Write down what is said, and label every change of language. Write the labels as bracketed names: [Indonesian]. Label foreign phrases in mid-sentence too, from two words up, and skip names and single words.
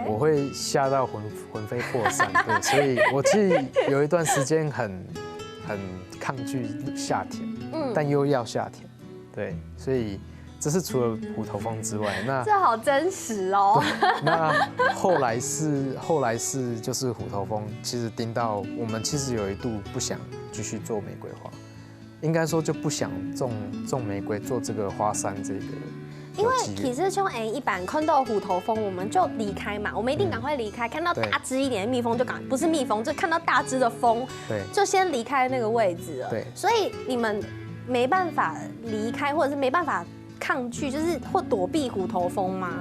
[Chinese] 我會嚇到魂飛魄散，對，所以我其實有一段時間很抗拒下田，但又要下田，對，所以。這是除了虎頭蜂之外，那這好真實哦。那後來是就是虎頭蜂，其實叮到我們，其實有一度不想繼續做玫瑰花，应该说就不想种玫瑰，做这个花山这个。因为其实像一般看到虎头蜂，我们就离开嘛，我们一定赶快离开。看到大只一点的蜜蜂就不是蜜蜂，就看到大只的蜂，对，就先离开那个位置了。对，所以你们没办法离开，或者是没办法抗拒，就是或躲避虎头蜂吗？